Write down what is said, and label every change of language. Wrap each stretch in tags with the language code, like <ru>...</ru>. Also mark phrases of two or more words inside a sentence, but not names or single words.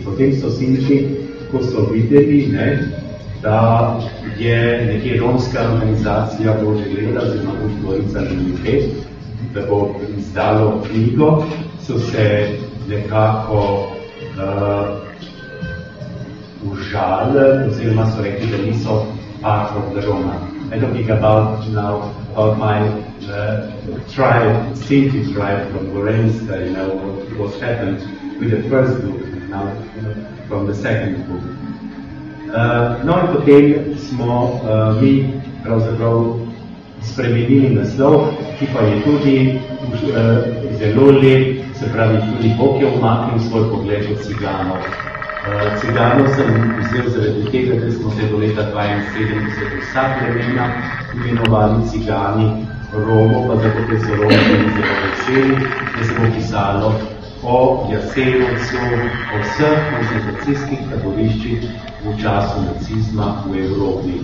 <sl>Potem so Sinti, ko so videli, da je nekje romska organizacija Božje gleda, oziroma Dvorica Limited, da bo izdalo knjigo, so se nekako užalili, oziroma so rekli, da niso</sl> <en>part of the Roma. I don't think about my tribe, Sinti tribe from Gorenska, what happened with the first book, now from the second book.</en> <sl>No in potem smo mi pravzaprav spremenili naslov, ki pa je tudi zelo lep, se pravi tudi Bog je umaknil svoj pogled od ciganov. Ciganov sem vzel zaradi tega, da smo se do leta 1972 vsa plemena imenovali cigani, Romo pa zato, ker so Romi bili zelo veseli, da se bo pisalo o Jasenovcu, o vseh koncentracijskih taboriščih v času nacizma v Evropi.</sl>